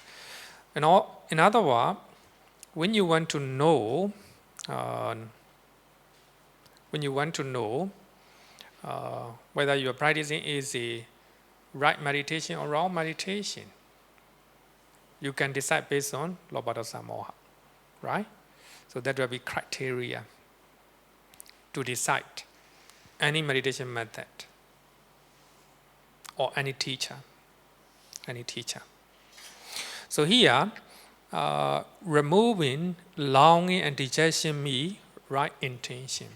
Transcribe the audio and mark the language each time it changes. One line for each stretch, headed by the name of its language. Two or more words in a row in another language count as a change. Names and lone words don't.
English: In other words, when you want to know, whether your practicing is a right meditation or wrong meditation, you can decide based on
Pali: lobha, dosa, moha,
English: right? So that will be criteria to decide any meditation method or any teacher. So here, removing longing and digestion means right intention.